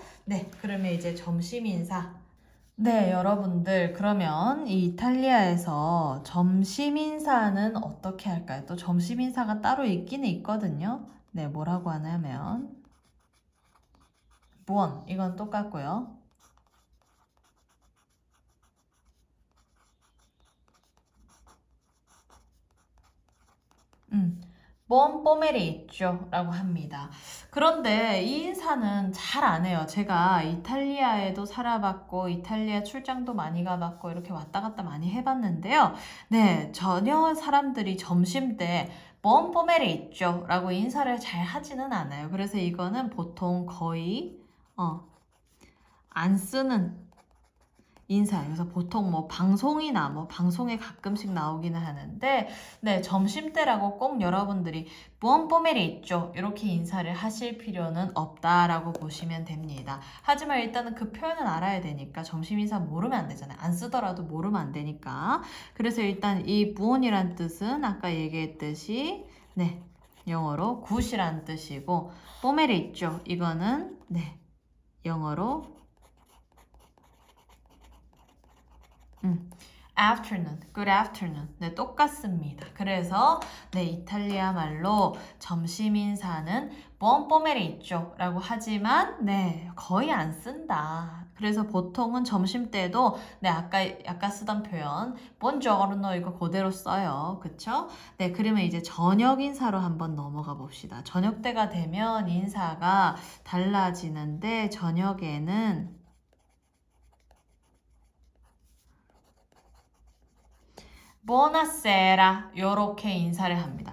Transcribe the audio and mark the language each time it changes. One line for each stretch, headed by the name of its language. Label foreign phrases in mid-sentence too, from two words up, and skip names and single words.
Korean: 네, 그러면 이제 점심 인사. 네, 여러분들 그러면 이 이탈리아에서 점심 인사는 어떻게 할까요? 또 점심 인사가 따로 있기는 있거든요. 네, 뭐라고 하냐면 buon 이건 똑같고요.
Italian: buon pomeriggio
Korean: 라고 합니다. 그런데 이 인사는 잘 안 해요. 제가 이탈리아에도 살아봤고 이탈리아 출장도 많이 가봤고 이렇게 왔다 갔다 많이 해봤는데요. 네, 전혀 사람들이 점심 때
Italian: buon pomeriggio
Korean: 라고 인사를 잘 하지는 않아요. 그래서 이거는 보통 거의 안 쓰는 인사. 그래서 보통 뭐 방송이나 뭐 방송에 가끔씩 나오기는 하는데, 네, 점심때라고 꼭 여러분들이
Italian: buon pomeriggio
Korean: 있죠. 이렇게 인사를 하실 필요는 없다라고 보시면 됩니다. 하지만 일단은 그 표현은 알아야 되니까 점심 인사 모르면 안 되잖아요. 안 쓰더라도 모르면 안 되니까. 그래서 일단 이 부원이란 뜻은 아까 얘기했듯이, 네, 영어로 굿이란 뜻이고, 뽀멜이 있죠. 이거는, 네, 영어로
English: afternoon, good afternoon.
Korean: 네, 똑같습니다. 그래서 네, 이탈리아 말로 점심 인사는
Italian: buon pomeriggio
Korean: 라고 하지만 네, 거의 안 쓴다. 그래서 보통은 점심 때도 네, 아까 쓰던 표현 buongiorno 이거 그대로 써요. 그쵸? 네, 그러면 이제 저녁 인사로 한번 넘어가 봅시다. 저녁 때가 되면 인사가 달라지는데 저녁에는 buonasera 요렇게 인사를 합니다.